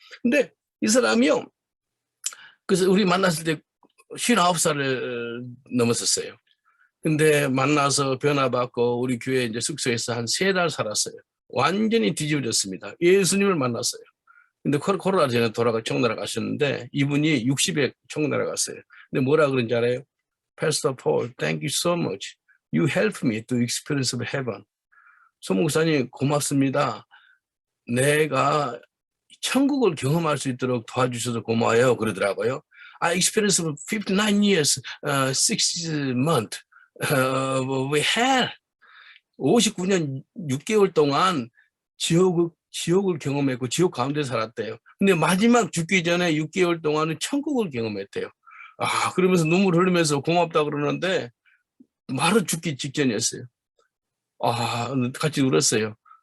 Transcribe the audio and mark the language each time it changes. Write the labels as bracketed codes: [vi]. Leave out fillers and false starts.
[ko] 근데 이 사람이요. 그래서 우리 만났을 때 59살을 넘었었어요. 근데 만나서 변화받고 우리 교회 이제 숙소에서 한 3달 살았어요. 완전히 뒤집어졌습니다. 예수님을 만났어요. 근데 코로나 전에 청나라 가셨는데 이분이 60에 청나라 갔어요. 근데 뭐라 그런지 알아요? [en] Pastor Paul, thank you so much. You helped me to experience of heaven. [ko] 소 목사님 고맙습니다. 내가 천국을 경험할 수 있도록 도와주셔서 고마워요. 그러더라고요. [en] I experienced 59 years, 6 months. We had [ko] 59년 6개월 동안 지옥을 경험했고 지옥 가운데 살았대요. 근데 마지막 죽기 전에 6개월 동안은 천국을 경험했대요. 그러면서 눈물 흘리면서 고맙다 그러는데 바로 죽기 직전이었어요. 같이 울었어요.